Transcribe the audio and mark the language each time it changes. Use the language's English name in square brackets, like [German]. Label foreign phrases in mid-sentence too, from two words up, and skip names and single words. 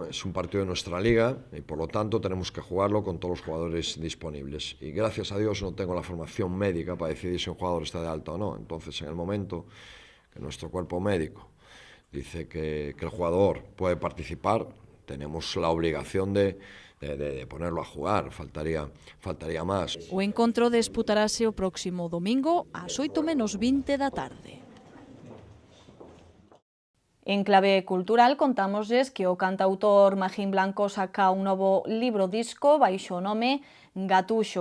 [Spanish] Es un partido de nuestra liga y por lo tanto tenemos que jugarlo con todos los jugadores disponibles. Y gracias a Dios no tengo la formación médica para decidir si un jugador está de alta o no. Entonces, en el momento que nuestro cuerpo médico dice que el jugador puede participar, tenemos la obligación de ponerlo a jugar, [Galician] faltaría máis. O encontro disputarase o próximo domingo ás 8:20 da tarde. En clave cultural contámosles que o cantautor Magín Blanco saca un novo libro disco baixo o nome Gatuxo.